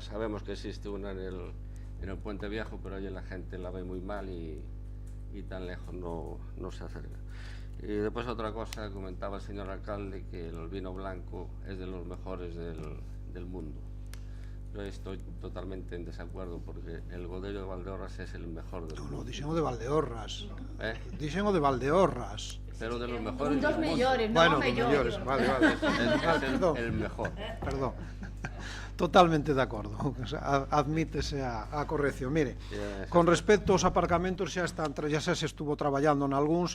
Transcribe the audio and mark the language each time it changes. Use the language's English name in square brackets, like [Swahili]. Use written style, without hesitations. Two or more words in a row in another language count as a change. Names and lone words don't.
[Spanish] Sabemos que existe una en el Puente Viejo, pero allí la gente la ve muy mal y tan lejos no se acerca. Y después otra cosa, comentaba el señor alcalde que el vino blanco es de los mejores del mundo. Yo estoy totalmente en desacuerdo porque el Godello de Valdeorras es el mejor del mundo. No, [Galician] dixen o de Valdeorras. Dixen o de Valdeorras. [Spanish] Pero de los mejores [Galician] Un dos [Spanish] del mundo. [Galician] mellores, Bueno, non mellores, vale. [Spanish] Es el mejor. Perdón. [Galician] Totalmente de acordo, admítese a corrección. Mire, con respecto aos aparcamentos xa se estuvo traballando nalgúns.